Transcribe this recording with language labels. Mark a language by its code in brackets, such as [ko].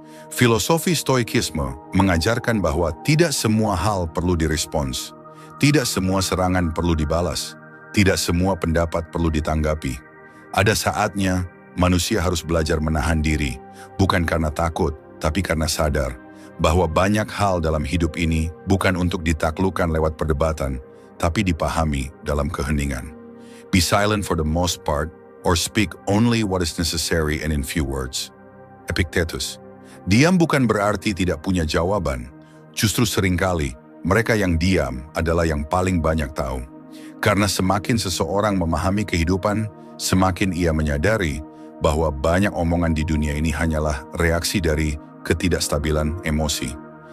[id] Filosofi Stoikisme mengajarkan bahwa tidak semua hal perlu direspons, tidak semua serangan perlu dibalas, tidak semua pendapat perlu ditanggapi. Ada saatnya manusia harus belajar menahan diri, bukan karena takut, tapi karena sadar bahwa banyak hal dalam hidup ini bukan untuk ditaklukkan lewat perdebatan, tapi dipahami dalam keheningan. [en] Be silent for the most part, or speak only what is necessary and in few words. [id] Epictetus. Diam bukan berarti tidak punya jawaban. Justru seringkali, mereka yang diam adalah yang paling banyak tahu. Karena semakin seseorang memahami kehidupan, semakin ia menyadari bahwa banyak omongan di dunia ini hanyalah reaksi dari ketidakstabilan emosi.